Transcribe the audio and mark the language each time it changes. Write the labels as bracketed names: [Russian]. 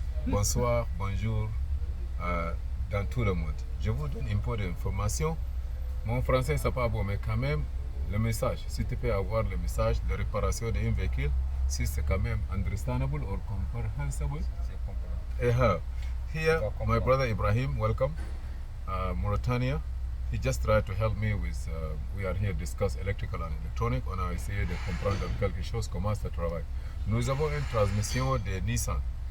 [French] Bonsoir, bonjour, dans tout le monde. Je vous donne un peu d'informations. Mon français, c'est pas bon, mais quand même, le message, si tu peux avoir le message de réparation d'un véhicule, si c'est quand même [English] understandable or comprehensible. Here, my brother Ibrahim, welcome. Mauritania. He just tried to help me with, we are here to discuss electrical and electronic. [French] On a essayé de comprendre quelque chose, comment ça travaille. Nous avons une transmission de Nissan.